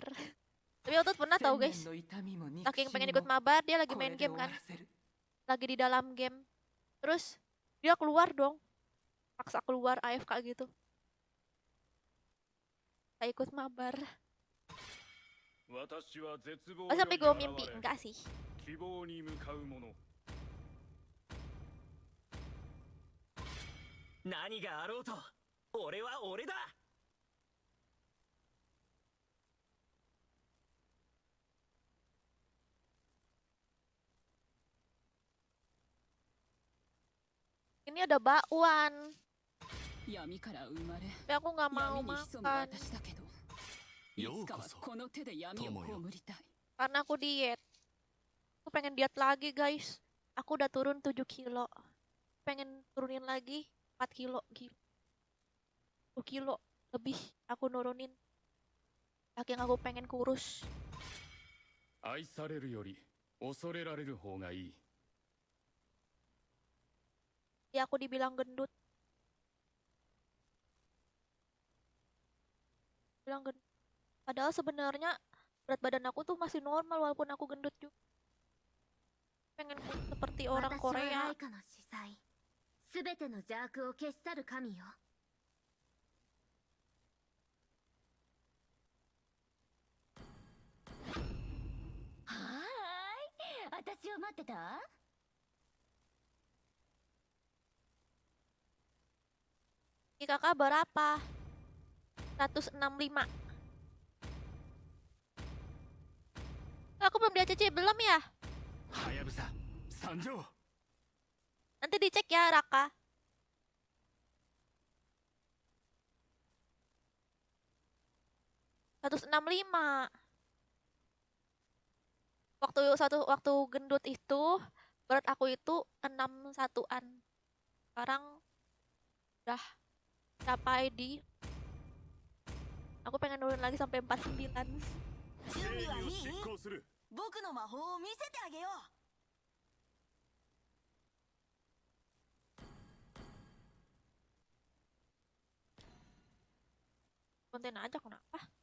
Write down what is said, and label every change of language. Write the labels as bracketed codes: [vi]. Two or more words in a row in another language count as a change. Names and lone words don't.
[id] Tapi waktu itu pernah tahu guys. Saking pengen ikut mabar, dia lagi main game kan. Lagi di dalam game. Terus dia keluar dong. Paksa keluar AFK gitu. Gak ikut mabar. Oh sampai gue mimpi. Enggak sih. [ja] 希望に向かう者何があろうと俺は俺だ [id] Ini ada bakwan. [ja] 闇から生まれ [id] Tapi aku nggak mau [ja] 闇に潜む [id] makan. [ja] 私だけどいつかはこの手で闇を葬りたい [id] Karena aku diet. Aku pengen diet lagi guys. Aku udah turun 7 kilo. Pengen turunin lagi 4 kilo. Gila. 10 kilo lebih aku nurunin. Saking aku pengen kurus. [ja] 愛されるより恐れられる方がいい [id] Ya aku dibilang gendut. Bilang gendut. Padahal sebenarnya berat badan aku tuh masih normal walaupun aku gendut juga. Pengen seperti orang [ja] 私は [id] Korea. [ja] ライカの司祭すべての邪悪を消し去る神よ。はーい、私を待ってた？ [id] Ini kakak berapa? 165. Aku belum di ACC, belum ya? [ja] はやぶさ参上 [id] Nanti dicek ya Raka. ...165. Waktu gendut itu berat aku itu 61-an. Sekarang udah capai di, aku pengen turun lagi sampai 49. [ja] 正義を執行する僕の魔法を見せてあげよう。 [id] Konten aja kenapa?